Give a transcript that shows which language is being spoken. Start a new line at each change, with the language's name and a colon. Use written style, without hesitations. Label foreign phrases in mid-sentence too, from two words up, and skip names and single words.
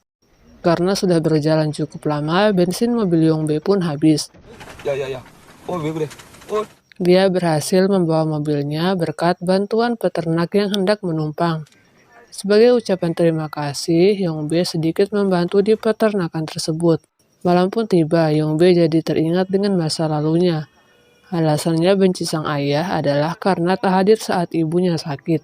Indonesian: Karena sudah berjalan cukup lama, bensin mobil Yongbe pun habis.
Korean: 야, 야, 야. 왜 그래?
Indonesian: Dia berhasil membawa mobilnya berkat bantuan peternak yang hendak menumpang. Sebagai ucapan terima kasih, Yongbe sedikit membantu di peternakan tersebut. Malam pun tiba, Yongbe jadi teringat dengan masa lalunya. Alasannya benci sang ayah adalah karena tak hadir saat ibunya sakit.